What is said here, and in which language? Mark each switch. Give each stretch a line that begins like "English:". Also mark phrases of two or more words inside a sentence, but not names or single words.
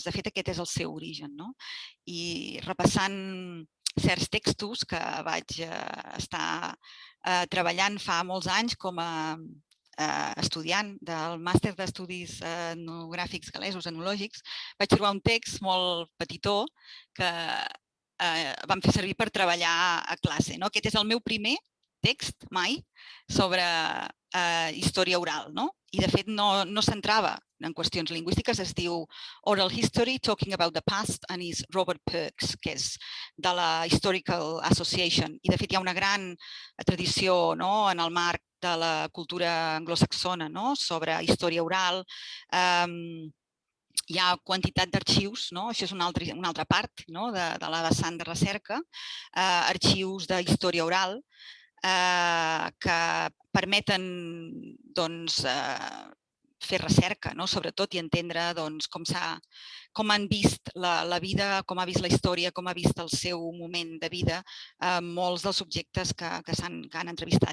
Catalan: De fet, aquest és el seu origen. I repassant certs textos que vaig estar treballant fa molts anys com a estudiant del màster d'estudis etnogràfics gal·lesos, etnològics, vaig trobar un text molt petitó que vam fer servir per treballar a classe. Aquest és el meu primer text mai sobre història oral. I, de fet, no s'entrava en qüestions lingüístiques. Es diu Oral History, Talking About the Past,
English: and is
Catalan: Robert Perks, que és de la Historical Association. I, de fet, hi ha una gran tradició en el marc de la cultura anglosaxona sobre història oral. Hi ha quantitat d'arxius, això és una altra part de la vessant de recerca, arxius d'història oral que permeten fer recerca, sobretot, i entendre com han vist la vida, com ha vist la història, com ha vist el seu moment de vida molts dels subjectes que han entrevistat.